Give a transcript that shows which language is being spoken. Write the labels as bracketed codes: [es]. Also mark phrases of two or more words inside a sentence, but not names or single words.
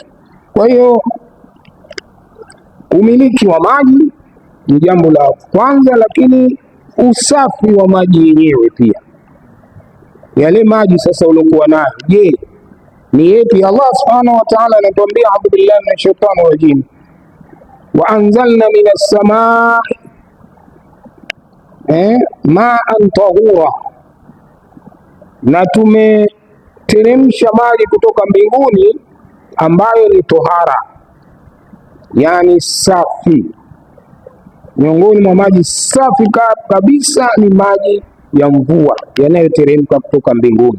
[sw] Kwa hiyo umiliki wa maji ni jambo la kwanza, lakini usafi wa maji yenyewe pia, yale maji sasa uliokuwa nayo, je, ni yepi? [ar] الله سبحانه وتعالى [sw] anatuambia, [ar] أعوذ بالله من الشيطان الرجيم وأنزلنا من السماء ماء طهورا, [sw] na tumeteremsha maji kutoka mbinguni ambayo ni tohara, yani safi. Miongoni mwa maji safi kabisa ni maji ya mvua yanayoteremka kutoka mbinguni.